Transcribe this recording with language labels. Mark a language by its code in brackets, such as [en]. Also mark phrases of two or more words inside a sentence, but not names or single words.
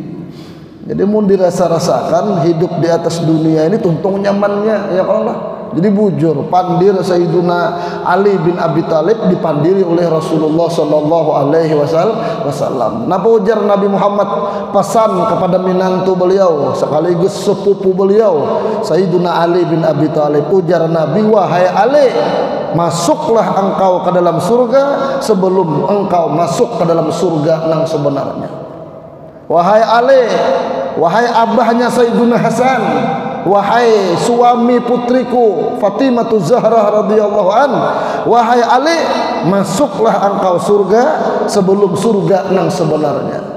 [bjn] Jadi mau dirasa-rasakan hidup di atas dunia ini tuntung nyamannya [ar] يا الله. [bjn] Jadi bujur pandir Sayyiduna Ali bin Abi Thalib dipandiri oleh Rasulullah [ar] صلى الله عليه وسلم. [bjn] Napa ujar Nabi Muhammad pesan kepada minantu beliau sekaligus sepupu beliau Sayyiduna Ali bin Abi Thalib. [id] Ujar Nabi, wahai Ali, masuklah engkau ke dalam surga sebelum engkau masuk ke dalam surga yang sebenarnya. Wahai Ali, wahai abahnya Sayyiduna Hasan, wahai suami putriku Fatimah Zahra [ar] رضي الله عن, [id] wahai Ali, masuklah engkau surga sebelum surga nang sebenarnya.